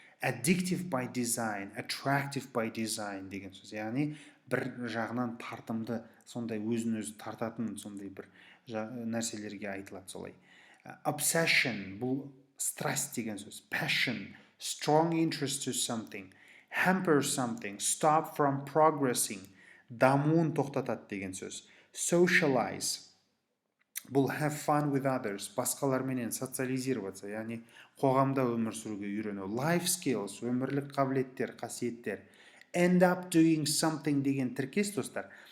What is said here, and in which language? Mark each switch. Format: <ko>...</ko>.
<en>Addictive by design, attractive by design деген сөз.</en> <kk>Яғни бір жағынан тартымды, сондай өзін-өзі тартатын сондай бір нәрселерге айтылады солай. Obsession, бұл страсть деген сөз.</kk> <en>Passion, strong interest to something. Hamper something, stop from progressing.</en> <kk>Дамуын тоқтатады деген сөз. Socialize, бұл</kk> <en>have fun with others,</en> <kk>басқаларменен социализироваться, яғни қоғамда өмір сүруге үйрену. Life skills, өмірлік қабілеттер, қасиеттер.</kk> <en>End up doing something деген тіркес, достар.</en>